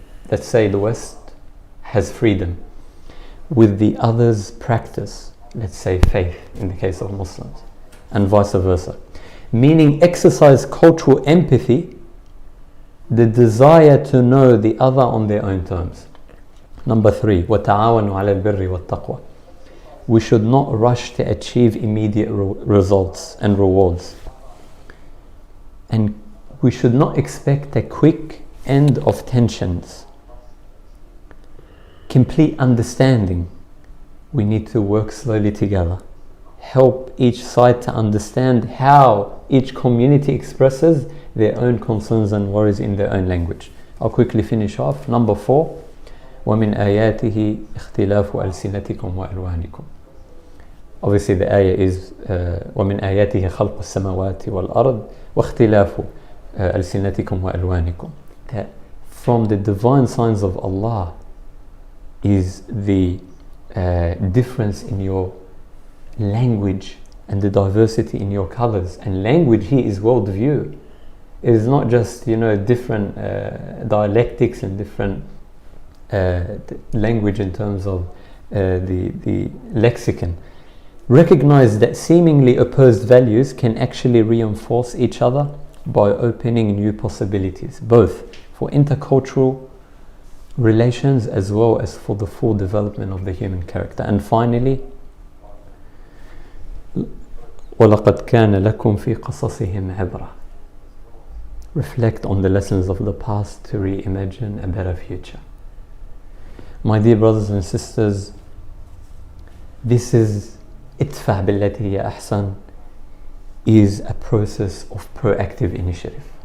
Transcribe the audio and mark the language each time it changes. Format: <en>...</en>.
<en>Let's say the West has freedom with the other's practice. let's say, faith in the case of Muslims, and vice versa. Meaning exercise cultural empathy, the desire to know the other on their own terms. Number 3,</en> <ar>وَتَعَاوَنُوا عَلَى الْبِرِّ وَالتَّقْوَى.</ar> <en>We should not rush to achieve immediate results and rewards. And we should not expect a quick end of tensions. Complete understanding. We need to work slowly together. Help each side to understand how each community expresses their own concerns and worries in their own language. I'll quickly finish off. Number 4,</en> <ar>وَمِنْ آيَاتِهِ اخْتِلَافُ أَلْسِنَتِكُمْ وَأَلْوَانِكُم.</ar> <en>Obviously the ayah is</en> <ar>وَمِنْ آيَاتِهِ خَلْقُ السَّمَوَاتِ وَالْأَرْضِ وَاخْتِلَافُ أَلْسِنَتِكُمْ وَأَلْوَانِكُم.</ar> <en>That from the divine signs of Allah is the difference in your language and the diversity in your colors. And language here is worldview. It is not just, different dialectics and different language in terms of the lexicon. Recognize that seemingly opposed values can actually reinforce each other by opening new possibilities, both for intercultural relations as well as for the full development of the human character. And finally,</en> <ar>وَلَقَدْ كَانَ لَكُمْ فِي قَصَصِهِمْ عِبْرَةٌ.</ar> <en>Reflect on the lessons of the past to reimagine a better future. My dear brothers and sisters, this is idfa' billati hiya ahsan, is a process of proactive initiative.</en>